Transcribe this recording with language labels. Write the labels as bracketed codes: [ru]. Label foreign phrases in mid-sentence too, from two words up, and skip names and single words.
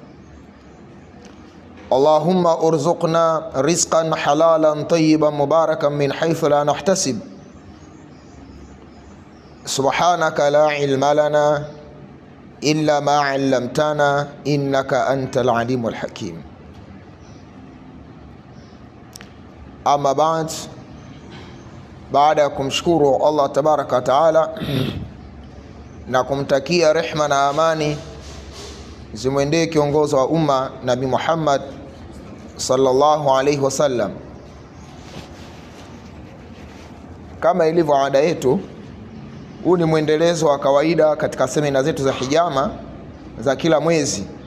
[ar] اللهم ارزقنا رزقا حلالا طيبا مباركا من حيث لا نحتسب. سبحانك لا علم لنا إلا ما علمتنا إنك أنت العليم الحكيم. أما بعد, [sw] baada ya kumshukuru [ar] الله تبارك وتعالى [sw] na kumtakia rehma na amani zimwendee kiongozi wa umma Nabii Muhammad [ar] صلى الله عليه وسلم, [sw] kama ilivyo ada yetu, huu ni mwendelezo wa kawaida katika semina zetu za hijama za kila mwezi.